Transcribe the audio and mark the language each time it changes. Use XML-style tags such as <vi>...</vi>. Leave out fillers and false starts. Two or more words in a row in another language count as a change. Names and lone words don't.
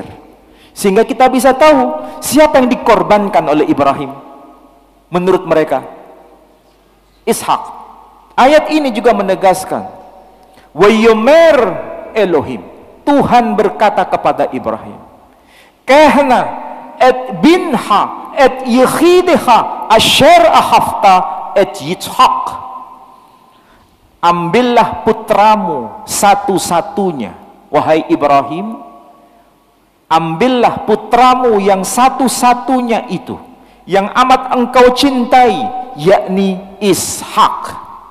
<id>Sehingga kita bisa tahu siapa yang dikorbankan oleh Ibrahim. Menurut mereka, Ishak. Ayat ini juga menegaskan</id> <he>ויאמר אלהים,</he> <id>Tuhan berkata kepada Ibrahim,</id> <he>קח נא את בנך את יחידך אשר אהבת את יצחק.</he> <id>Ambillah putramu satu-satunya, wahai Ibrahim. Ambillah putramu yang satu-satunya itu, yang amat engkau cintai, yakni Ishak.</id>